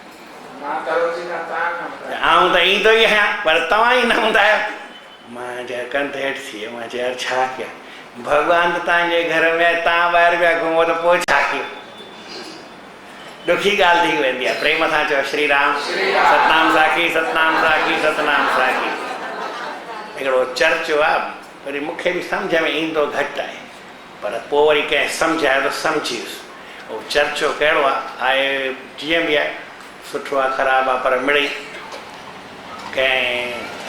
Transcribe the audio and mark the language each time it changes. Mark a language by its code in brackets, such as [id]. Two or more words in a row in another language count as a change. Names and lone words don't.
[sd] आऊं त ईंदो ई आहियां पर तव्हां ई न हूंदा आहियो मां चयो कंध हेठि थी वियो मां चयो यार छा कयां भॻवान त तव्हांजे घर में आहे तव्हां ॿाहिरि पिया घुमो त पोइ छा कयो ॾुखी ॻाल्हि थी वेंदी आहे प्रेम सां चयो श्री राम सतनाम साखी सतनाम साखी सतनाम साखी हिकिड़ो चर्चो आहे वरी मूंखे बि सम्झ में ईंदो घटि आहे पर पोइ वरी कंहिं सम्झायो त सम्झी वियुसि उहो चर्चो कहिड़ो आहे जीअं बि आहे सुठो आहे ख़राबु आहे पर मिड़ई कंहिं